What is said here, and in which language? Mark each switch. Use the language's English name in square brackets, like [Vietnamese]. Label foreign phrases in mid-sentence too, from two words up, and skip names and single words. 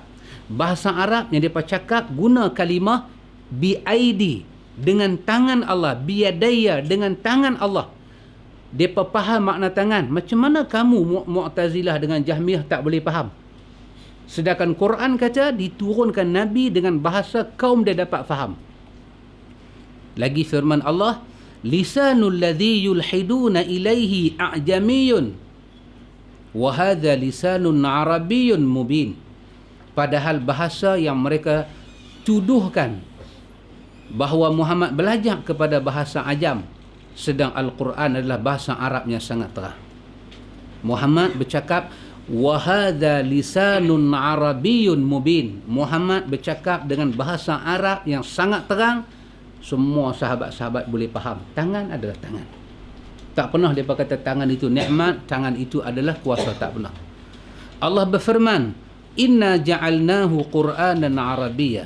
[Malay] Bahasa Arab yang dia cakap guna kalimah biaidi, dengan tangan Allah, biyadaya, dengan tangan Allah. Dia faham makna tangan. Macam mana kamu Mu'tazilah dengan Jahmiyah tak boleh faham? Sedangkan Quran kata diturunkan Nabi dengan bahasa kaum dia dapat faham. Lagi firman Allah, [Arabic] لسان الذي يلحدون إليه أعجمي وهذا لسان عربي مبين. [Malay] Padahal bahasa yang mereka tuduhkan bahawa Muhammad belajar kepada bahasa ajam, sedang Al-Quran adalah bahasa Arab yang sangat terang. [Arabic] Muhammad bercakap وهذا لسان عربي مبين. [Malay] Muhammad bercakap dengan bahasa Arab yang sangat terang. Semua sahabat-sahabat boleh faham. Tangan adalah tangan. Tak pernah dia kata tangan itu nikmat, tangan itu adalah kuasa, tak pernah. Allah berfirman, [Arabic] إنا جعلناه قرآنا عربيا.